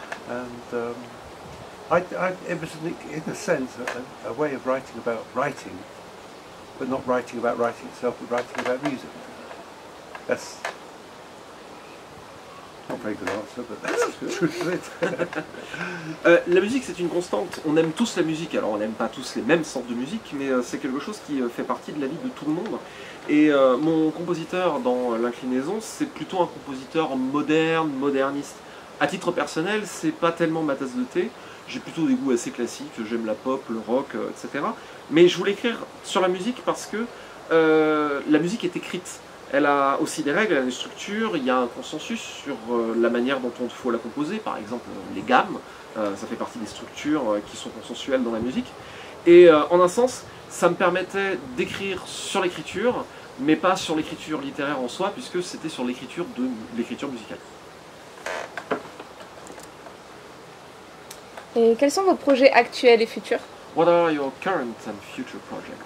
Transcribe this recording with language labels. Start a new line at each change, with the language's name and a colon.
English: And it was in a sense a way of writing about writing, but not writing about writing itself, but writing about music. That's not a very good answer, but that's the truth of it.
French: La musique c'est une constante, on aime tous la musique, alors on n'aime pas tous les mêmes sortes de musique, mais c'est quelque chose qui fait partie de la vie de tout le monde. Et mon compositeur dans l'inclinaison, c'est plutôt un compositeur moderne, moderniste. À titre personnel, c'est pas tellement ma tasse de thé, j'ai plutôt des goûts assez classiques, j'aime la pop, le rock, etc. Mais je voulais écrire sur la musique parce que la musique est écrite. Elle a aussi des règles, elle a une structure, il y a un consensus sur la manière dont il faut la composer, par exemple les gammes, ça fait partie des structures qui sont consensuelles dans la musique. Et en un sens, ça me permettait d'écrire sur l'écriture, mais pas sur l'écriture littéraire en soi, puisque c'était sur l'écriture musicale. Et quels sont vos projets actuels et futurs?
English: What are your current and future projects?